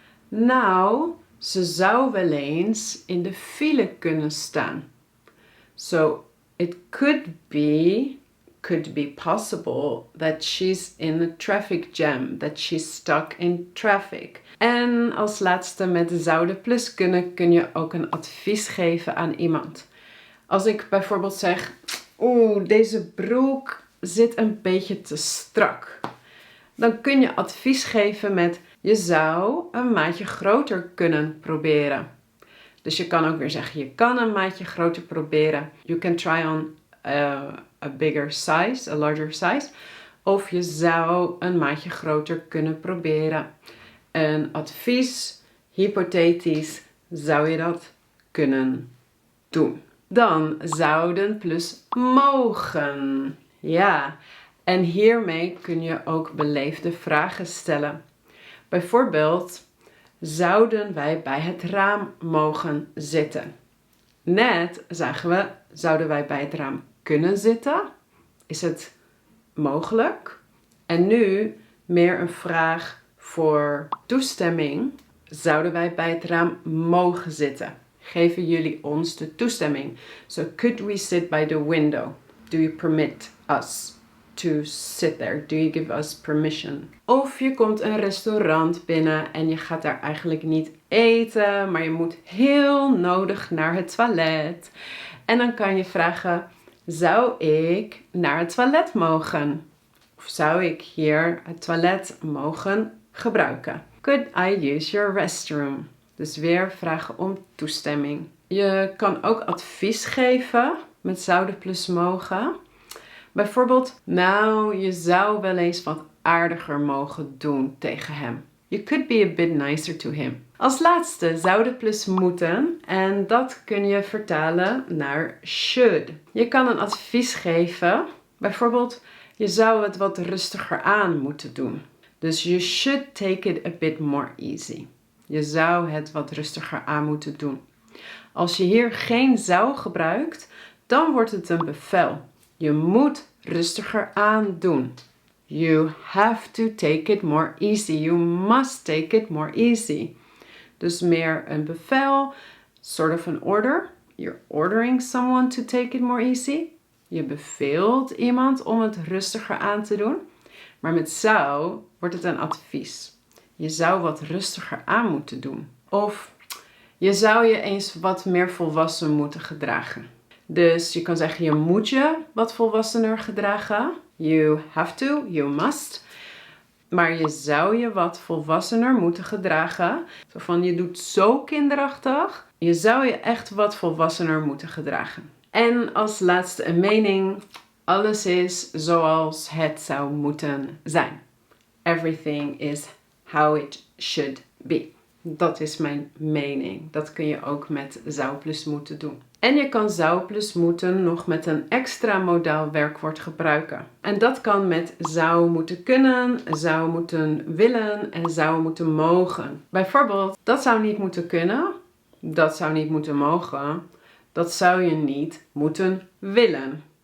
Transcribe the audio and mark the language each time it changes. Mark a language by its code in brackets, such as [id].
[nl] Nou, ze zou wel eens in de file kunnen staan. [en] So, it could be possible that she's in a traffic jam, that she's stuck in traffic. [nl] En als laatste met zouden plus kunnen kun je ook een advies geven aan iemand. Als ik bijvoorbeeld zeg, deze broek zit een beetje te strak. Dan kun je advies geven met, je zou een maatje groter kunnen proberen. Dus je kan ook weer zeggen, je kan een maatje groter proberen. [en] You can try on a bigger size, a larger size. [nl] Of je zou een maatje groter kunnen proberen. Een advies, hypothetisch, zou je dat kunnen doen. Dan zouden plus mogen. Ja, en hiermee kun je ook beleefde vragen stellen. Bijvoorbeeld, zouden wij bij het raam mogen zitten? Net zagen we, zouden wij bij het raam kunnen zitten? Is het mogelijk? En nu meer een vraag voor toestemming. Zouden wij bij het raam mogen zitten? Geven jullie ons de toestemming? [en] So, could we sit by the window? Do you permit us to sit there? Do you give us permission? [nl] Of je komt een restaurant binnen en je gaat daar eigenlijk niet eten, maar je moet heel nodig naar het toilet. En dan kan je vragen, zou ik naar het toilet mogen? Of zou ik hier het toilet mogen gebruiken? [en] Could I use your restroom? [nl] Dus weer vragen om toestemming. Je kan ook advies geven met zouden plus mogen. Bijvoorbeeld, nou, je zou wel eens wat aardiger mogen doen tegen hem. [en] You could be a bit nicer to him. [nl] Als laatste zouden plus moeten en dat kun je vertalen naar should. Je kan een advies geven. Bijvoorbeeld, je zou het wat rustiger aan moeten doen. Dus [en] you should take it a bit more easy. [nl] Je zou het wat rustiger aan moeten doen. Als je hier geen zou gebruikt, dan wordt het een bevel. Je moet rustiger aan doen. [en] You have to take it more easy. You must take it more easy. [nl] Dus meer een bevel, [en] sort of an order. You're ordering someone to take it more easy. [nl] Je beveelt iemand om het rustiger aan te doen. Maar met zou wordt het een advies. Je zou wat rustiger aan moeten doen. Of je zou je eens wat meer volwassen moeten gedragen. Dus je kan zeggen, je moet je wat volwassener gedragen. [en] You have to, you must. [nl] Maar je zou je wat volwassener moeten gedragen. Zo van, je doet zo kinderachtig. Je zou je echt wat volwassener moeten gedragen. En als laatste een mening. Alles is zoals het zou moeten zijn. [en] Everything is how it should be. [nl] Dat is mijn mening. Dat kun je ook met zou plus moeten doen. En je kan zou plus moeten nog met een extra modaal werkwoord gebruiken. En dat kan met zou moeten kunnen, zou moeten willen en zou moeten mogen. Bijvoorbeeld, dat zou niet moeten kunnen, dat zou niet moeten mogen, dat zou je niet moeten willen.